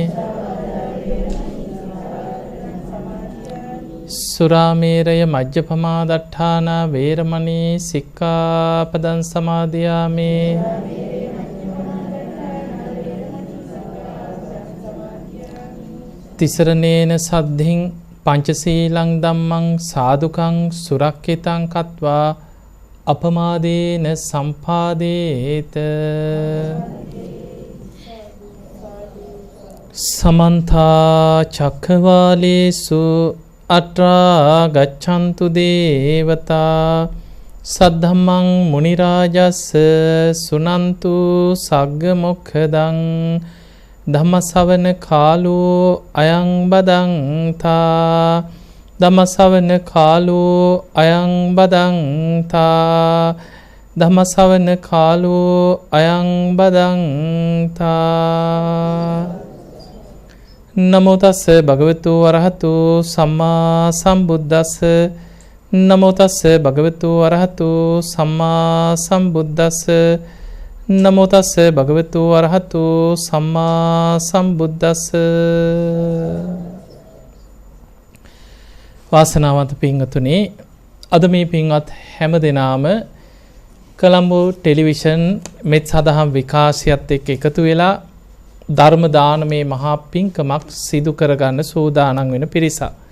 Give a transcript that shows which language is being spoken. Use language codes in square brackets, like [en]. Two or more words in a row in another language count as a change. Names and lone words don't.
[pi] සුරාමේරය මජ්ජපමා දට්ඨානා වේරමණී සික්ඛාපදං සමාදියාමි තිසරණේන සද්ධින් පංචශීලං ධම්මං සාදුකං සුරක්ඛිතං කତ୍වා අපමාදේන සම්පාදේත සමන්තා චක්ඛවාලේසු අත්‍රා ගච්ඡන්තු දේවතා සද්ධම්මං මුනි රාජස්ස සුනන්තු සග්ග මොක්ඛදං ධම්මසවන කාලෝ අයං බදන්තා ධම්මසවන කාලෝ අයං බදන්තා ධම්මසවන කාලෝ අයං බදන්තා නමෝ තස්ස භගවතු වරහතු සම්මා සම්බුද්දස්ස නමෝ තස්ස භගවතු වරහතු සම්මා සම්බුද්දස්ස නමෝ තස්ස භගවතු වරහතු සම්මා සම්බුද්දස්ස [si] වාසනාවන්ත පින්වතුනි අද මේ පින්වත් හැම දෙනාම කොළඹ ටෙලිවිෂන් මෙත් සදහම් විකාශයත් එක්ක එකතු වෙලා ධර්ම දානමේ මහා පින්කමක් සිදු කරගන්න සූදානම් වෙන පිරිසක්.